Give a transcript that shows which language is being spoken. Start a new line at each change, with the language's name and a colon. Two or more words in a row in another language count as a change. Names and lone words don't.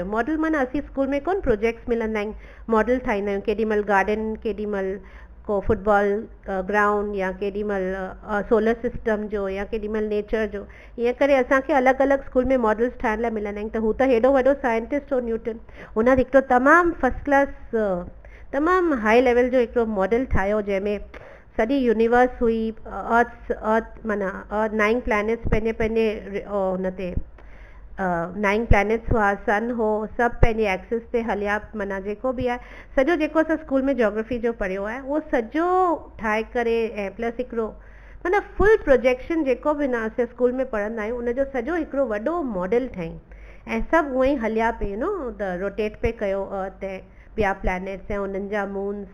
Sindhi: मॉडल माना असीं स्कूल में कोन प्रोजेक्ट्स मिलंदा आहिनि, मॉडल ठाहींदा आहियूं, केॾीमहिल गार्डन, केॾीमहिल को
English: football ground,
Sindhi: या केॾीमहिल
English: solar system
Sindhi: जो, या केॾीमहिल नेचर जो, ईअं करे असांखे अलॻि अलॻि स्कूल में मॉडल्स ठाहिण लाइ मिलंदा आहिनि। त हू त हेॾो वॾो साइंटिस्ट हो न्यूटन, हुन हिकिड़ो तमामु
English: first class,
Sindhi: तमामु
English: high level
Sindhi: जो हिकिड़ो मॉडल ठाहियो जंहिंमें सॼी यूनिवर्स हुई, अर्थ माना 9 प्लैनेट्स पंहिंजे पंहिंजे हुन ते 9 प्लैनेट्स हुआ, सन हो, सभु पंहिंजे एक्सिस ते हलिया, माना जेको बि आहे सॼो जेको असां स्कूल में जोग्राफी जो पढ़ियो आहे उहो सॼो ठाहे करे, ऐं प्लस हिकिड़ो माना
English: full projection
Sindhi: जेको बि न असां स्कूल में पढ़ंदा आहियूं उनजो सॼो हिकिड़ो वॾो मॉडल ठाही, ऐं सभु उअं ई हलिया पिए त रोटेट पे कयो अर्थ ऐं ॿिया प्लैनेट्स ऐं उन्हनि जा मून्स।